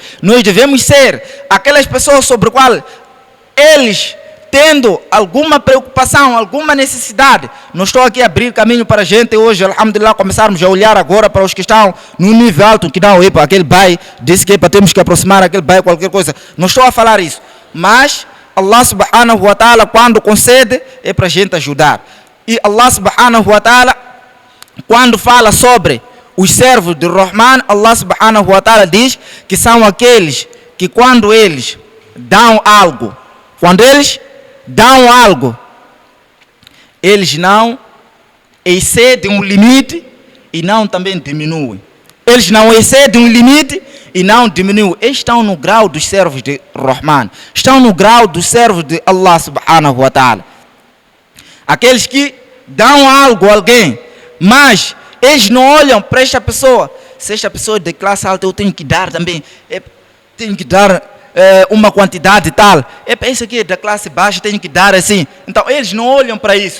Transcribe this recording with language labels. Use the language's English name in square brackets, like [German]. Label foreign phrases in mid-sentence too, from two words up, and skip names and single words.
[Portuguese] Nós devemos ser aquelas pessoas sobre as quais eles, tendo alguma preocupação, alguma necessidade, não estou aqui a abrir caminho para a gente hoje, alhamdulillah, começarmos a olhar agora para os que estão no nível alto, que não, aquele bairro, disse que temos que aproximar aquele bairro, qualquer coisa. Não estou a falar isso. Mas [Arabic] الله سبحانه وتعالى, [Portuguese] quando concede, é para a gente ajudar. [Arabic] E الله سبحانه وتعالى, [Portuguese] quando fala sobre os servos de Rahman, [Arabic] الله سبحانه وتعالى [Portuguese] diz que são aqueles que quando eles dão algo, eles não excedem um limite e não também diminuem. Eles não excedem um limite e não diminuem. Eles estão no grau dos servos de Rahman. Estão no grau dos servos de [Arabic] الله سبحانه وتعالى. [Portuguese] Aqueles que dão algo a alguém, mas eles não olham para esta pessoa. Se esta pessoa é de classe alta, eu tenho que dar também. Tenho que dar uma quantidade tal. Isso aqui é da classe baixa, tenho que dar assim. Então eles não olham para isso.